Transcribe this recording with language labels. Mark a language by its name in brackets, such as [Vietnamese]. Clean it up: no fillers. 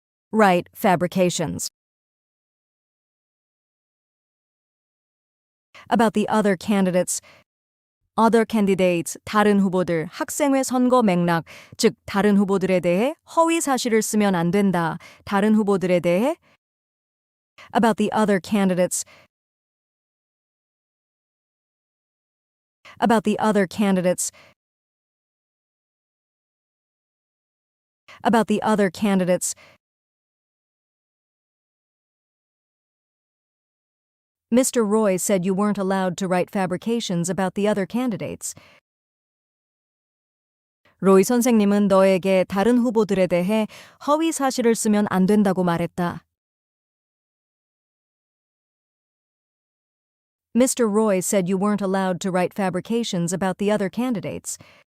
[English] write fabrications. About the other candidates. other candidates, [Korean] 다른 후보들, 학생회 선거 맥락, 즉 다른 후보들에 대해 허위 사실을 쓰면 안 된다. 다른 후보들에 대해 [English] about the other candidates. about the other candidates. about the other candidates. Mr. Roy said you weren't allowed to write fabrications about the other candidates. [Korean] 로이 선생님은 너에게 다른 후보들에 대해 허위 사실을 쓰면 안 된다고 말했다. [English] Mr. Roy said you weren't allowed to write fabrications about the other candidates.